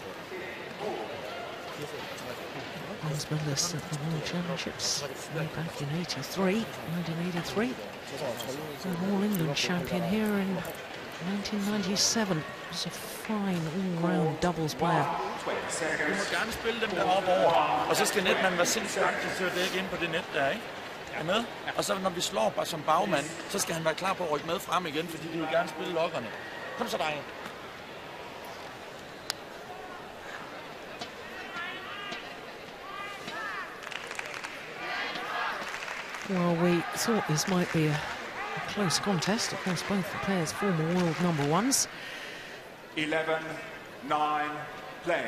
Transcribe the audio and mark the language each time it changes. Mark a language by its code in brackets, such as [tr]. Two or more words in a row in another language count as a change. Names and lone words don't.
[en] Bronze medalist at the World Championships way back in 1983. An All-England champion here in 1997. He's a fine all-round doubles player. [da] Du må gerne spille dem deroppe over, og så skal netmanden være sindssygt aktiv til at dække ind på det net der, ikke? Er med? Og så når vi slår bare som bagmand, så skal han være klar på at rykke med frem igen, fordi de vil gerne spille lokkerne. Kom så, drenge. [en] Well, we thought this might be a close contest. Of course, both the players former world #1s. 11-9 play.